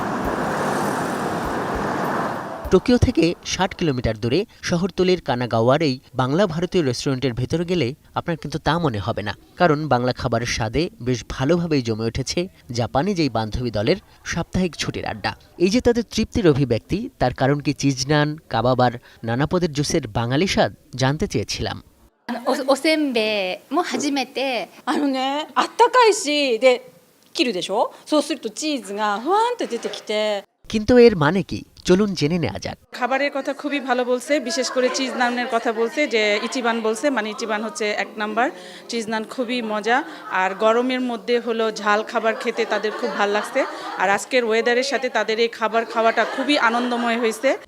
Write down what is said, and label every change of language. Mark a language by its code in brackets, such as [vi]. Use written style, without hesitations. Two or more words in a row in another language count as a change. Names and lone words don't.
[bn] টোকিও থেকে 60 কিলোমিটার দূরে শহরতলির কানাগাওয়ার এই বাংলা ভারতীয় রেস্টুরেন্টের ভেতরে গেলে আপনার কিন্তু তা মনে হবে না, কারণ বাংলা খাবারের স্বাদে বেশ ভালোভাবেই জমে উঠেছে জাপানি যেই বান্ধবী দলের সাপ্তাহিক ছুটির আড্ডা। এই যে তাদের তৃপ্তির অভিব্যক্তি, তার কারণ কি চিজ নান, কাবাব আর নানা পদের জুসের বাঙালি স্বাদ? জানতে চেয়েছিলাম। [ja] おせんべいも初めてあったかいしで切るでしょ。そうするとチーズがふわんと出てきて。 [bn] কিন্তু এর মানে কি? চলুন জেনে নেওয়া যাক। খাবারের কথা খুবই ভালো বলছে, বিশেষ করে চিজ নানের কথা বলছে, যে ইচিবান বলছে, মানে ইচিবান হচ্ছে 1 নাম্বার। চিজ নান খুবই মজা, আর গরমের মধ্যে হলো ঝাল খাবার খেতে তাদের খুব ভালো লাগছে। আর আজকের ওয়েদারের সাথে তাদের এই খাবার খাওয়াটা খুবই আনন্দময় হয়েছে।